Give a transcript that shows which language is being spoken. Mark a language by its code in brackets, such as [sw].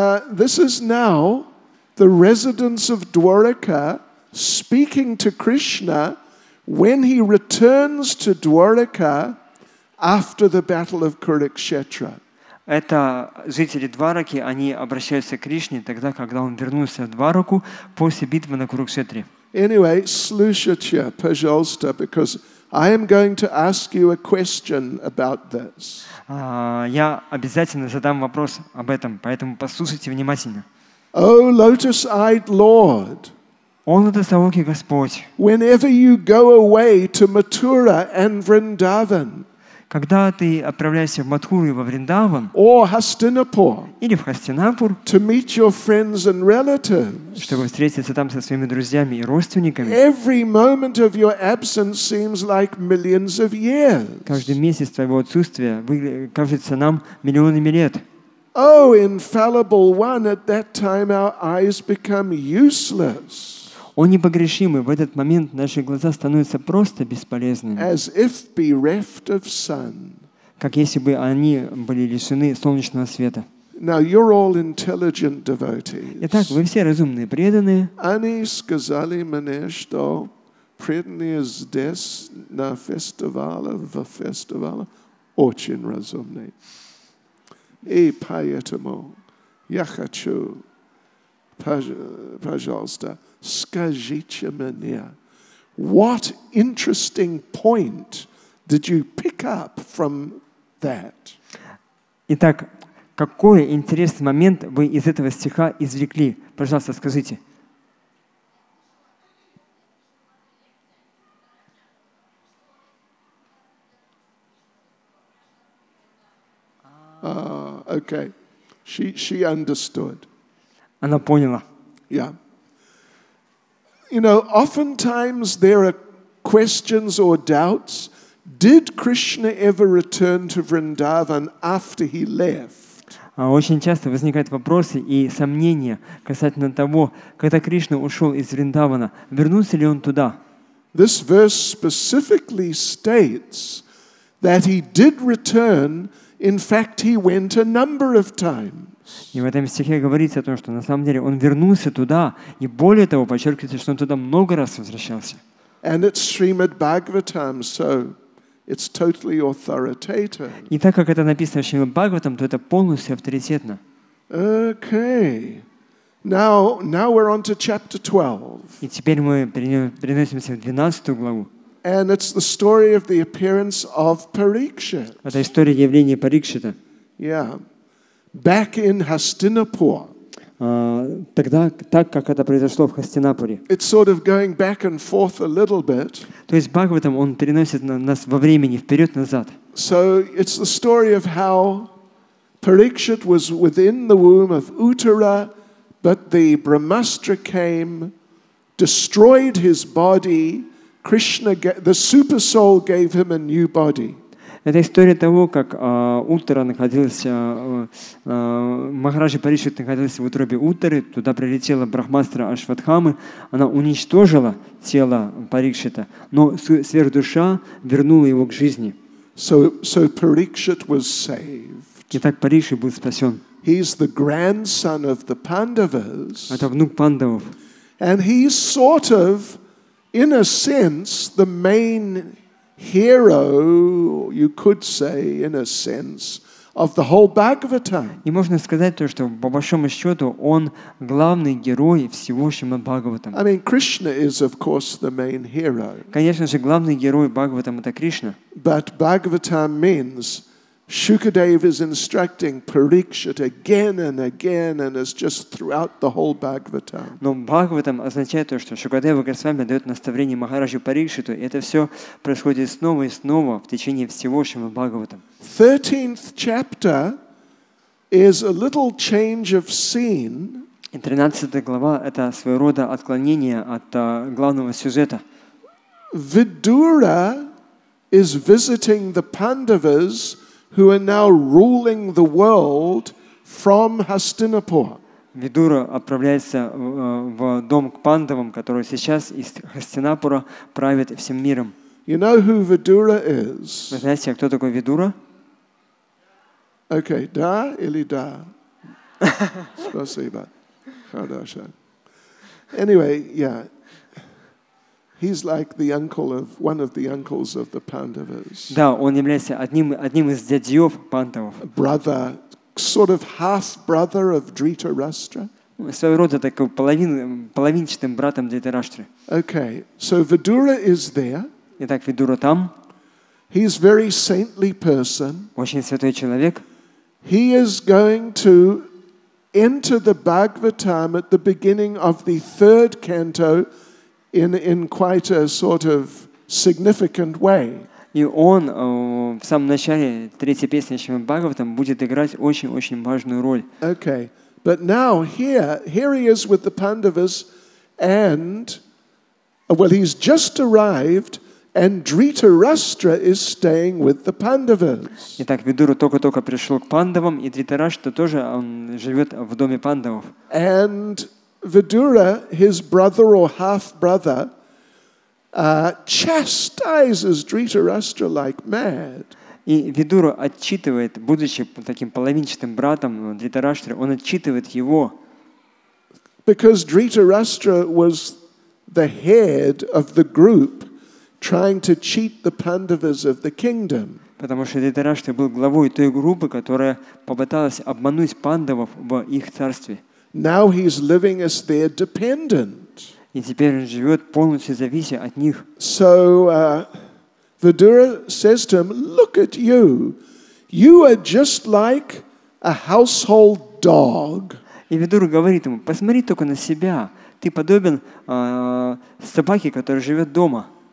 [en] This is now the residents of Dwaraka speaking to Krishna when he returns to Dwaraka after the battle of Kurukshetra. [ru] Это жители Двараки, они обращаются к Кришне тогда, когда он вернулся в Двараку после битвы на Курукшетре. [en] Anyway, [ru] слушайте, пожалуйста, [en] because I am going to ask you a question about this. [ru] Я обязательно задам вопрос об этом, поэтому послушайте внимательно. [en] Oh, lotus-eyed Lord, [ru] О, Лотосоокий Господь, [en] whenever you go away to Mathura and Vrindavan, [ru] когда ты отправляешься в Мадхуру и во Вриндаван, [en] or Hastinapur, [ru] или в Хастинапур, [en] to meet your friends and relatives, [ru] чтобы встретиться там со своими друзьями и родственниками, [en] every moment of your absence seems like millions of years. [ru] каждый месяц твоего отсутствия кажется нам миллионами лет. [en] Oh, infallible one, at that time our eyes become useless. [ru] О непогрешимый, в этот момент наши глаза становятся просто бесполезными, [en] As if bereft of sun. [ru] как если бы они были лишены солнечного света. [en] Now you're all intelligent devotees. [ru] Итак, вы все разумные преданные. Они сказали мне, что преданные здесь на фестивале, в фестивале очень разумные. И поэтому я хочу, пожалуйста, скажите мне, [en] what interesting point did you pick up from that? [ru] Итак, какой интересный момент вы из этого стиха извлекли? Пожалуйста, скажите. [en] Okay. She understood. [ru] Она поняла. [en] Yeah. You know, oftentimes there are questions or doubts. Did Krishna ever return to Vrindavan after he left? [ru] Очень часто возникают вопросы и сомнения касательно того, когда Кришна ушел из Вриндавана, вернулся ли он туда? [en] This verse specifically states that he did return. In fact, he went a number of times. [ru] И в этом стихе говорится о том, что на самом деле он вернулся туда, и более того, подчеркивается, что он туда много раз возвращался. [en] And it's Srimad Bhagavatam, so it's totally authoritative. [ru] И так как это написано в Шримад Бхагаватам, то это полностью авторитетно. [en] Okay. Now we're on to chapter 12. [ru] И теперь мы переносимся в 12 главу. [en] And it's the story of the appearance of Parikshit. [ru] Это история явления Парикшита. [en] Yeah. Back in Hastinapur. [ru] Тогда, так как это произошло в Хастинапуре. [en] It's sort of going back and forth a little bit. [ru] То есть Бхагаватам, он переносит нас во времени вперед-назад. [en] So it's the story of how Parikshit was within the womb of Uttara, but the Brahmastra came, destroyed his body. Krishna, the super soul, gave him a new body. [ru] Это история того, как Уттара находился, Махараджа Парикшит находился в утробе Уттары, туда прилетела Брахмастра Ашватхамы, она уничтожила тело Парикшита, но сверхдуша вернула его к жизни. [en] So Parikshit was saved. [ru] Итак, Парикшит был спасен. [en] He's the grandson of the Pandavas. [ru] Это внук пандавов. [en] And he's sort of, in a sense, the main hero, you could say, in a sense, of the whole Bhagavatam. [ru] И можно сказать то, что по большому счету он главный герой всего Шримад Бхагаватам. [en] I mean, Krishna is, of course, the main hero. [ru] Конечно же, главный герой Бхагаватам это Кришна. [en] But Bhagavatam means Shukadeva is instructing Parikshit again and again, and it's just throughout the whole Bhagavatam. [ru] Но Бхагаватам означает то, что Шукадева Госвами дает наставление Махараджу Парикшиту, и это все происходит снова и снова в течение всего Шримад Бхагаватам. [en] 13th chapter is a little change of scene. [ru] И 13 глава – это своего рода отклонение от главного сюжета. [en] Vidura is visiting the Pandavas who are now ruling the world from Hastinapur. [ru] Видура отправляется в дом к пандавам, который сейчас из Хастинапура правит всем миром. [en] You know who Vidura is? [ru] Вы знаете, кто такой Видура? Okay, да или да? Спасибо. Хорошо. [en] Anyway, yeah. He's like the uncle of one of the uncles of the Pandavas. [ru] Да, он является одним из дядьев пандавов. [en] Brother, sort of half brother of Dhritarashtra. [ru] Своего рода такой половинчатым братом Dhritarashtra. [en] Okay, so Vidura is there. [ru] Итак, Видура там. [en] He's very saintly person. [ru] Очень святой человек. [en] He is going to enter the Bhagavatam at the beginning of the 3rd canto in quite a sort of significant way. [ru] И он в самом начале третьей песни Шримад Бхагаватам будет играть очень-очень важную роль. [en] Okay, but now here he is with the Pandavas, and well, he's just arrived, and Dhritarashtra is staying with the Pandavas. [ru] Итак, Видура только-только пришел к пандавам, и Dhritarashtra тоже он живет в доме пандавов. [en] And Vidura, his brother or half-brother, chastises Dhritarashtra like mad. [ru] И Видура отчитывает, будучи таким половинчатым братом Дритараштры, он отчитывает его. [en] Because Dhritarashtra was the head of the group trying to cheat the Pandavas of the kingdom. [ru] Потому что Дритараштра был главой той группы, которая попыталась обмануть пандавов в их царстве. [en] Now he's living as their dependent. [ru] И теперь он живет полностью завися от них. [en] So Vidura says to him, look at you. You are just like a household dog. [ru] И Видура говорит ему, посмотри только на себя. Ты подобен собаке, которая живет дома.